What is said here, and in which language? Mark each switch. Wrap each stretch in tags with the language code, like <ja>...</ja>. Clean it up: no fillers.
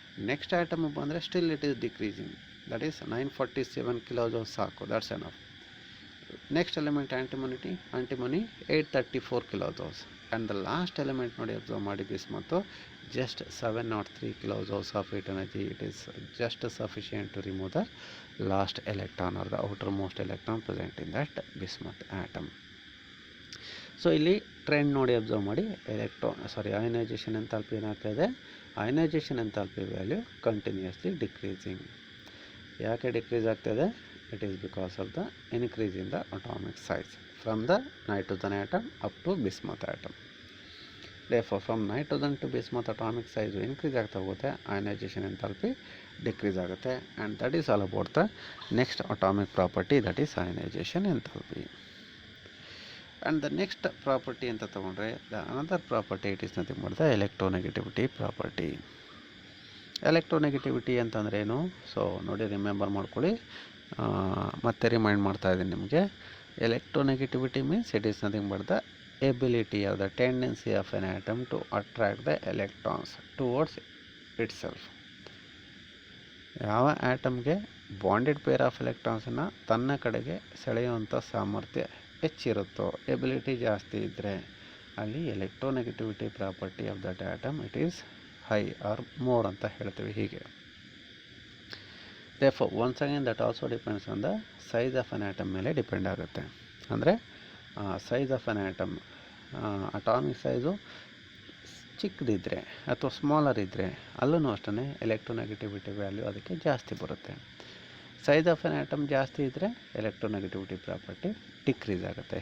<en>Next atom ಬಂದರೆ still it is decreasing, that is 947 kilojoules ಸಾಕು, that's enough. Next element antimony 834 kilojoules. And the last element</en> <kn>ನೋಡಿ observe ಮಾಡಿ,</kn> <en>Bismuth just 703 kilojoules of heat energy. It is just sufficient to remove the last electron or the outermost electron present in that bismuth atom. So ಇಲ್ಲಿ trend ನೋಡಿ observe ಮಾಡಿ, ionization enthalpy ಏನಾಗ್ತಾ ಇದೆ, ionization enthalpy value continuously decreasing.</en> <kn>ಯಾಕೆ decrease ಆಗ್ತಾಯಿದೆ?</kn> <en>It is because of the increase in the atomic size from the nitrogen atom up to bismuth atom. Therefore, from nitrogen to bismuth atomic size increase</en> <kn>ಆಗ್ತಾ ಹೋಗುತ್ತೆ,</kn> <en>ionization enthalpy decrease</en> <kn>ಆಗುತ್ತೆ,</kn> <en>and that is all about the next atomic property, that is ionization enthalpy. And the next property</en> <kn>ಅಂತ ತಗೊಂಡ್ರೆ,</kn> <en>the another property it is nothing but the electronegativity property.</en> <kn>Electronegativity ಅಂತಂದ್ರೆ ಏನು? So ನೋಡಿ, remember ಮಾಡ್ಕೊಳ್ಳಿ, ಮತ್ತೆ remind ಮಾಡ್ತಾ ಇದ್ದೀನಿ ನಿಮಗೆ.</kn> <en>Electronegativity means it is nothing but the ability or the tendency of an atom to attract the electrons towards itself.</en> <kn>ಯಾವ ಆಟಮ್ಗೆ bonded pair of ಎಲೆಕ್ಟ್ರಾನ್ಸನ್ನು ತನ್ನ ಕಡೆಗೆ ಸೆಳೆಯುವಂಥ ಸಾಮರ್ಥ್ಯ ಹೆಚ್ಚಿರುತ್ತೋ, ಎಬಿಲಿಟಿ ಜಾಸ್ತಿ ಇದ್ದರೆ ಅಲ್ಲಿ</kn> <en>electronegativity property of that atom it is high or more</en> <kn>ಅಂತ ಹೇಳ್ತೀವಿ. ಹೀಗೆ</kn> <en>therefore once again that also depends on the size of an atom</en> <kn>ಮೇಲೆ ಡಿಪೆಂಡ್ ಆಗುತ್ತೆ. ಅಂದರೆ size of an atom, atomic size ಚಿಕ್ಕದಿದ್ದರೆ ಅಥವಾ ಸ್ಮಾಲರ್ ಇದ್ದರೆ ಅಲ್ಲೂ ಅಷ್ಟೇ ಎಲೆಕ್ಟ್ರೋನೆಗೆಟಿವಿಟಿ ವ್ಯಾಲ್ಯೂ ಅದಕ್ಕೆ ಜಾಸ್ತಿ ಬರುತ್ತೆ.</kn> <en>Size of an atom ಜಾಸ್ತಿ ಇದ್ದರೆ electronegativity property decrease ಆಗುತ್ತೆ.</en>